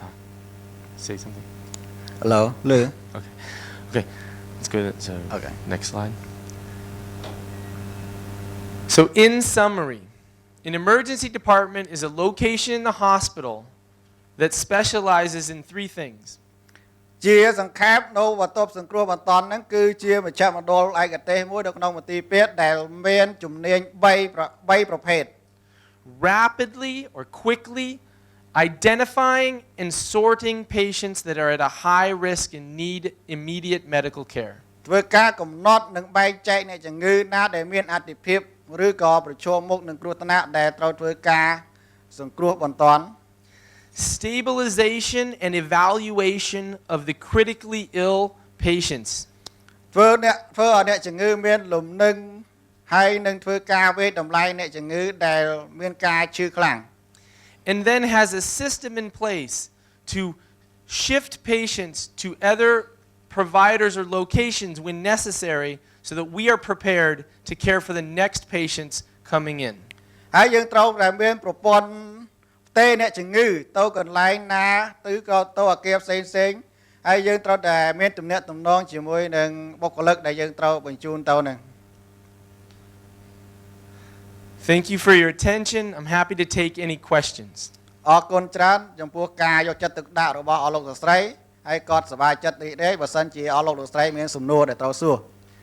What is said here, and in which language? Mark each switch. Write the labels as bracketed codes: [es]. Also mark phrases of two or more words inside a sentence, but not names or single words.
[en] and talk. Say something. Hello. Lư. Okay. Let's go to Okay. next slide. So in summary, an emergency department is a location in the hospital that specializes in three things. [km] ជាសង្ខេបនៅបន្ទប់សង្គ្រោះបន្ទាន់ហ្នឹងគឺជាមជ្ឈមណ្ឌលឯកទេសមួយនៅក្នុងមន្ទីរពេទ្យដែលមានជំនាញ3ប្រភេទ [en] Rapidly or quickly identifying and sorting patients that are at a high risk and need immediate medical care. [km] ធ្វើការកំណត់និងបែងចែកអ្នកជំងឺណាដែលមានអាទិភាពឬក៏ប្រឈមមុខនឹងគ្រោះថ្នាក់ដែលត្រូវធ្វើការសង្គ្រោះបន្ទាន់ [en] Stabilization and evaluation of the critically ill patients. [km] ធ្វើឲ្យអ្នកជំងឺមានលំនឹងហើយនឹងធ្វើការវេតម្លៃអ្នកជំងឺដែលមានការឈឺខ្លាំង [en] And then has a system in place to shift patients to other providers or locations when necessary so that we are prepared to care for the next patients coming in. [km] ហើយយើងត្រូវតែមានប្រព័ន្ធផ្ទេរអ្នកជំងឺទៅកន្លែងណាទៅក៏ទៅអាគារផ្សេងៗហើយយើងត្រូវតែមានទំនាក់ទំនងជាមួយនឹងបុគ្គលិកដែលយើងត្រូវបញ្ជូនទៅហ្នឹង [en] Thank you for your attention. I'm happy to take any questions. [km] អរគុណច្រើនចំពោះការយកចិត្តទុកដាក់របស់អស់លោកលោកស្រីហើយក៏សប្បាយចិត្តរីករាយបើសិនជាអស់លោកលោកស្រីមានសំណួរដែលត្រូវសួរ